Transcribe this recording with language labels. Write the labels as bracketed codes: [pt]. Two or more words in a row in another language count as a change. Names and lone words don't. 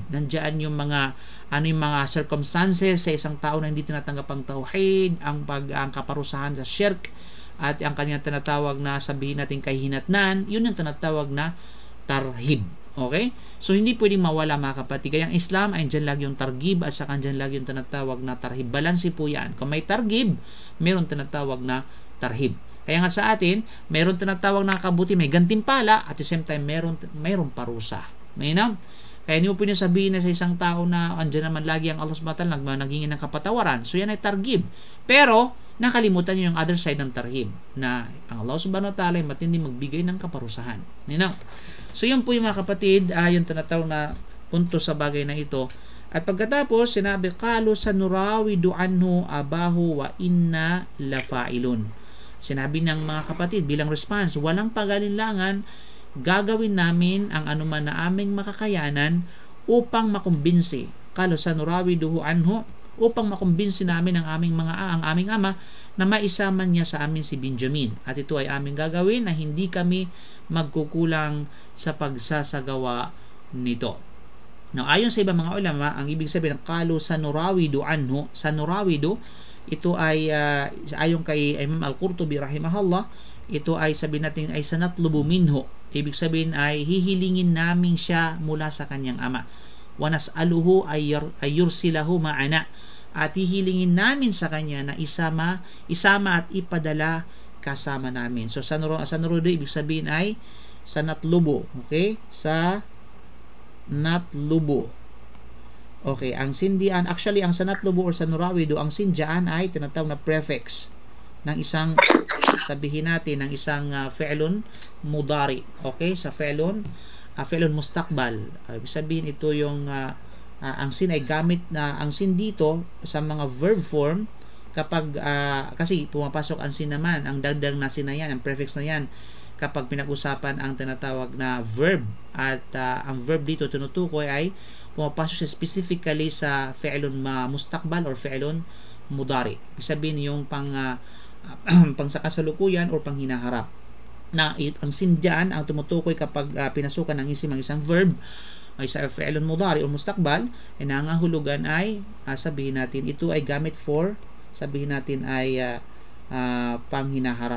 [tl] Nandiyan yung mga circumstances sa isang tao na hindi tinatanggap ang tauhid, ang kaparusahan sa shirk, at ang kanyang tinatawag na sabihin natin kahinatnan, yun yung tinatawag na tarhib. Okay? So hindi pwedeng mawala, mga kapatid. Kaya ang Islam ay dyan lagi yung targhib at saka dyan lagi yung tinatawag na tarhib. Balansi po yan. Kung may targhib, meron tinatawag na tarhib. Kaya nga sa atin, meron tinatawag na kabuti, may gantimpala, [en] at the same time, [tl] meron parusa. Mayinaw? Kaya hindi mo pwedeng sabihin na sa isang tao na andyan naman lagi ang Allah [ar] سبحانه وتعالى [tl] nagingin ng kapatawaran. So yan ay targhib. Pero nakalimutan niyo yung [en] other side [tl] ng tarhib, na ang Allah [ar] سبحانه وتعالى [tl] ay matindi magbigay ng kaparusahan. Mayinaw? So yun po yung mga kapatid, yung tinatawag na punto sa bagay na ito. At pagkatapos, sinabi, [ar] قالوا سنراود عنه أباه وإنا لفاعلون. [tl] Sinabi ng mga kapatid bilang response, walang pag-alinlangan, gagawin namin ang anuman na aming makakayanan upang makumbinsi. [ar] قالوا سنراوده عنه, [tl] upang makumbinsi namin ang aming ama na maisama niya sa amin si Benjamin. At ito ay aming gagawin na hindi kami magkukulang sa pagsasagawa nito. Now, ayon sa ibang mga ulama, ang ibig sabihin ng [ar] قالوا سنراود عنه، سنراود, [tl] ito ay ayon kay Imam Al-Qurtubi rahimahullah, ito ay sabihin natin ay [ar] سنطلب منه. [tl] Ibig sabihin ay hihilingin namin siya mula sa kanyang ama. [ar] ونسأله أن يرسله معنا. [tl] At hihilingin namin sa kanya na isama at ipadala kasama namin. So sanrudo ibig sabihin ay sanatlubu. Okay? Sa natlubu. Okay, ang sindian, actually ang sanatlubu or sanurawido, ang sindian ay tinatawag na prefix ng isang, sabihin natin, ng isang [ar] فعل مضارع. [tl] Okay, sa [ar] فعل مستقبل. [tl] Ibig sabihin ito yung ang sin ay gamit na ang sin dito sa mga [en] verb form [tl] kapag kasi pumapasok ang sin naman, ang dagdag na sin na yan, ang prefix na yan, kapag pinag-usapan ang tinatawag na verb, at ang verb dito tinutukoy ay pumapasok siya specifically sa [ar] فعل مستقبل [tl] or [ar] فعل مضارع. [tl] Ibig sabihin yung pang sa kasalukuyan or pang hinaharap. Na ang sin dyan, ang tumutukoy kapag pinasukan ng isim ang isang verb ay sa [ar] فعل مضارع [tl] o mustaqbal, ay nangangahulugan ay sabihin natin ito ay gamit for, sabihin natin ay pang hinaharap.